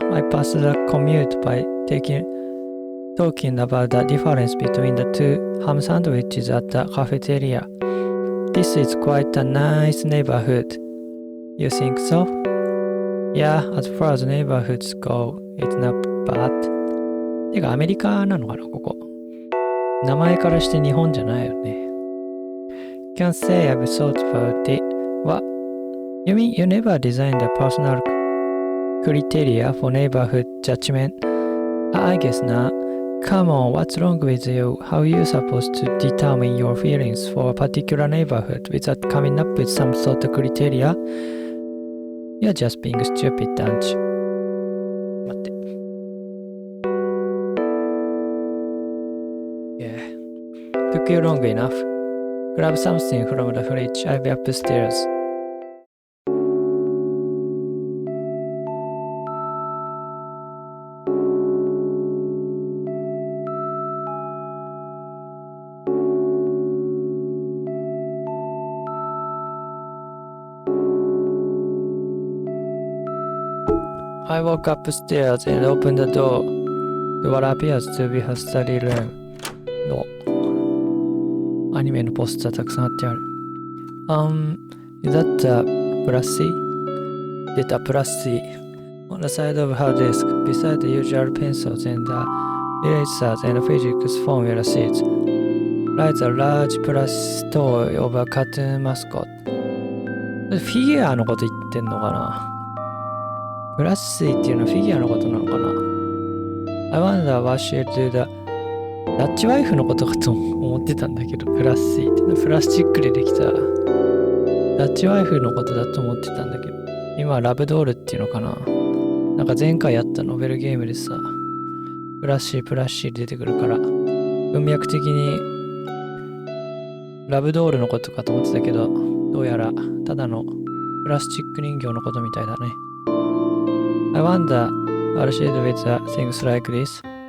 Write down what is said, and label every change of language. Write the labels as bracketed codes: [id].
[en] I passed the commute by talking about the difference between the two ham sandwiches at the cafeteria. This is quite a nice neighborhood. You think so? Yeah, as far as neighborhoods go, it's not bad. [ja] てかアメリカなのかな、ここ。名前からして日本じゃないよね。 [en] Can't say I've thought about it. What? You mean you never designed a personal criteria for neighborhood judgment? I guess not. Come on, what's wrong with you? How are you supposed to determine your feelings for a particular neighborhood without coming up with some sort of criteria? You're just being stupid, aren't you? [ja] 待って。 [en] Yeah. Took you long enough. Grab something from the fridge. I'll be upstairs. I walk upstairs and open the door to what appears to be her study room. [ja] アニメのポスターたくさん貼ってある。 [en] Is that a plushie? [ja] 出たプラスシー。 [en] On the side of her desk, beside the usual pencils and the erasers and physics formula sheets, lies a large plush toy of a cartoon mascot. [ja] フィギュアのこと言ってんのかな？プラッシーっていうのはフィギュアのことなのかな？ [en] I wonder what she'll do the [ja] ダッチワイフのことかと思ってたんだけど、プラッシーっていうのはプラスチックでできたダッチワイフのことだと思ってたんだけど、今はラブドールっていうのかな？なんか前回やったノベルゲームでさ、プラッシー出てくるから、文脈的にラブドールのことかと思ってたけど、どうやらただのプラスチック人形のことみたいだね。 [en] I wonder what she'd do with things like this.